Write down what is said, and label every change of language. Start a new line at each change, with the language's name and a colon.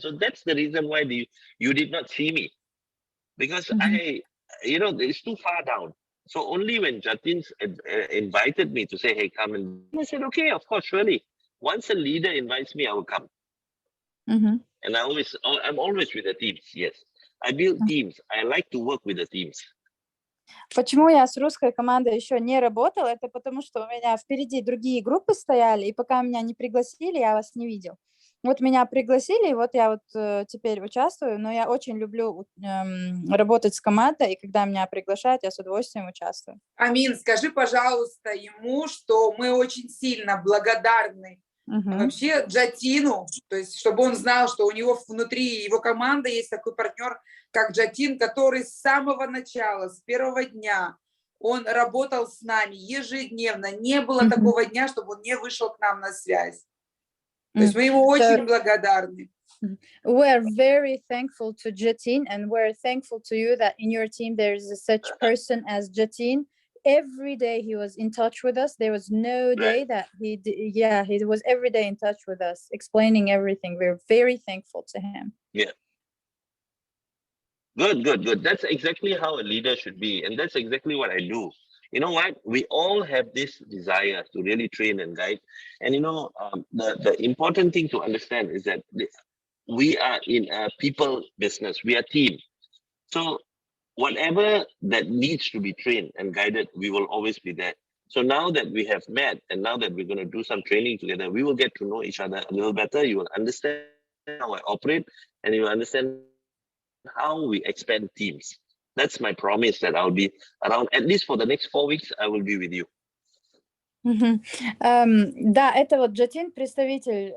English: So that's the reason why you did not see me, because it's too far down. So only when Jatin invited me to say, hey, come, and I said, okay, of course, surely. Once a leader invites me, I will come. And I'm always with the teams, yes. I build teams. I like to work with the teams.
Russian: Почему я с русской командой еще не работала? Это потому, что у меня впереди другие группы стояли, и пока меня не пригласили, я вас не видел. Вот меня пригласили, и вот я вот теперь участвую, но я очень люблю работать с командой, и когда меня приглашают, я с удовольствием участвую. Амин, скажи, пожалуйста, ему, что мы очень сильно благодарны вообще Джатину, то есть чтобы он знал, что у него внутри его команды есть такой партнер, как Джатин, который с самого начала, с первого дня, он работал с нами ежедневно. Не было такого дня, чтобы он не вышел к нам на связь. То есть мы ему очень благодарны.
English: We're very thankful to Jatin, and we're thankful to you that in your team there is such person as Jatin. Every day he was in touch with us. There was no day that he was every day in touch with us, explaining everything. We're very thankful to him. Yeah. Good. That's exactly how a leader should be. And that's exactly what I do. You know what? We all have this desire to really train and guide. And the important thing to understand is that we are in a people business. We are team. So whatever that needs to be trained and guided, we will always be there. So now that we have met and now that we're going to do some training together, we will get to know each other a little better. You will understand how I operate and you will understand how we expand teams. That's my promise that I'll be around, at least for the next 4 weeks, I will be with you.
Russian: Да, это вот Джатин, представитель